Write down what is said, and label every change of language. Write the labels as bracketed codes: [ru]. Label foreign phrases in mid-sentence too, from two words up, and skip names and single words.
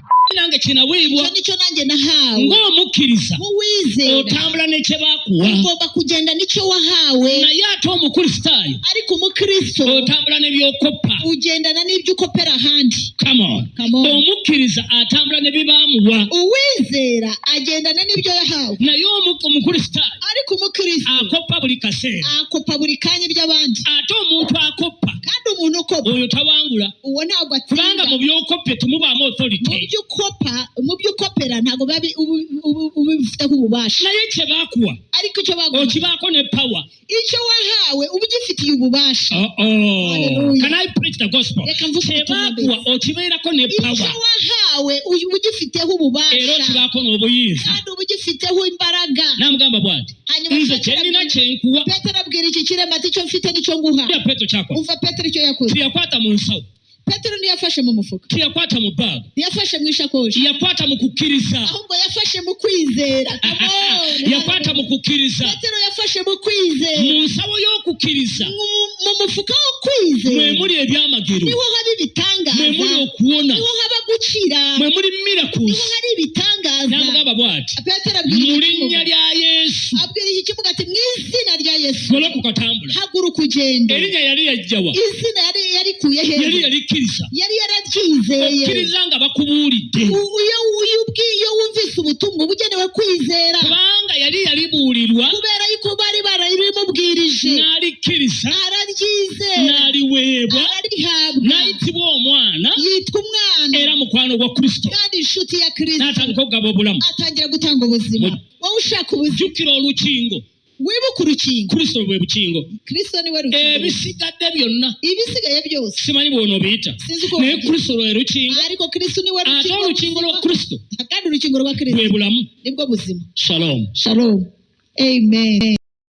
[lg] nange kinaweebwa [rw] nicyo nanjye nahawe [lg] ng'omukkiriza [rw] uwizera [lg] otambula n'ekye bakuwa [rw] ugomba kugenda nicyo wahawe [lg] naye ate omukristaayo [rw] ariko umukristo [lg] otambula n'ebyokopa [rw] ugendana n'ibyo ukopera ahandi [en] come on [lg] omukkiriza atambula ne bibamuwa [rw] uwizera agendana n'ibyo yahawe [lg] naye omukristaayo [rw] ariko umukristo [lg] akopa buli kaseera [rw] akopa buri kanya iby'abandi [lg] ate omuntu akopa [rw] kandi umuntu ukopa [lg] oyo tawangula [rw] uwo ntabwo atsinda [lg] kubanga mu byokopye tumubaamu authority [rw] mu byo ukopera ntabwo ubifiteho ububasha [lg] naye kye bakuwa [rw] ariko icyo baguha [lg] okibaako ne power [rw] icyo wahawe uba ugifitiye ububasha [en] can I preach the gospel [lg] kye bakuwa okibeerako ne power [rw] icyo wahawe uba ugifiteho ububasha [lg] era okibaako n'obuyinza [rw] kandi uba ugifiteho imbaraga [lg] namugamba bwati nze kyenina kyenkuwa [rw] Petero abwira iki kirema ati icyo mfite nicyo nguha [lg] Petero kyakwa [rw] umva Petero icyo yakoze [lg] tiyakwata mu nsawo [rw] Petero ntiyafashe mu mufuka [lg] tiyakwata mu bag [rw] ntiyafashe mu ishakoshi [lg] yakwata mu kukkiriza [rw] ahubwo yafashe mu kwizera [lg] yakwata mu kukkiriza [rw] Petero yafashe mu kwizera [lg] mu nsawo y'okukkiriza [rw] mu mufuka wo kwizera [lg] mwe muli ebyamagero [rw] niho haba ibitangaza [lg] mwe muli okuwona [rw] niho haba gukira [lg] mwe muli miracles [rw] niho hari ibitangaza [lg] namugamba bwati Petero mu linnya lya Yesu [rw] abwira iki kivuga ati mu izina rya Yesu [lg] goloka ukatambula [rw] haguruka ugende [lg] erinnya yali yajjawa [rw] izina yarikuye he [lg] yali yalikkiriza [rw] yari yararyizeye [lg] okkiriza nga bakubuulidde [rw] iyo wumvise ubutumwa bugenewe kwizera [lg] kubanga yali yalibuulirwa [rw] kubera yuko bari barabimubwirije [lg] n'alikkiriza [rw] araryizera [lg] n'aliweebwa [rw] ararihabwa [lg] n'ayitibwa omwana [rw] yitwa umwana [lg] era mukwano gwa Kristo [rw] kandi inshuti ya Kristo [lg] n'atandika okugaba obulamu [rw] atangira gutanga ubuzima wowe ushaka ubuzima [lg] jjukira olukingo [rw] wibuke urukingo [lg] Kristo bwe bukingo [rw] Kristo niwe rukingo [lg] ebisigadde byonna [rw] ibisigaye byose [lg] simanyi bw'onoobiyita naye Kristo lwe rukingo [rw] ariko Kristo niwe [lg] ate olukingo lwa Kristo [rw] kandi urukingo rwa Kristo [lg] bwe bulamu [rw] nibwo buzima shalom shalom amen